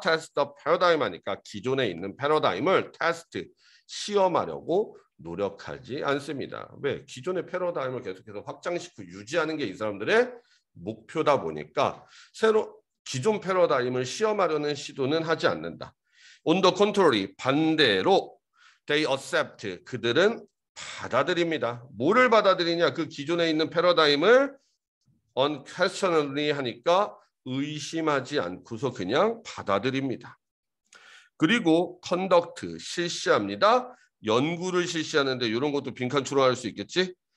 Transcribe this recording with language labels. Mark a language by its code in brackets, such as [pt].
[en] test the paradigm [ko] 하니까 기존에 있는 패러다임을 test, 시험하려고 노력하지 않습니다. 왜? 기존의 패러다임을 계속해서 확장시키고 유지하는 게 이 사람들의 목표다 보니까 기존 패러다임을 시험하려는 시도는 하지 않는다. [en] On the contrary, 반대로 they accept, [ko] 그들은 받아들입니다. 뭐를 받아들이냐? 그 기존에 있는 패러다임을 unquestionably 하니까 의심하지 않고서 그냥 받아들입니다. 그리고 conduct, 실시합니다. 연구를 실시하는데 이런 것도 빈칸 추론할 수 있겠지?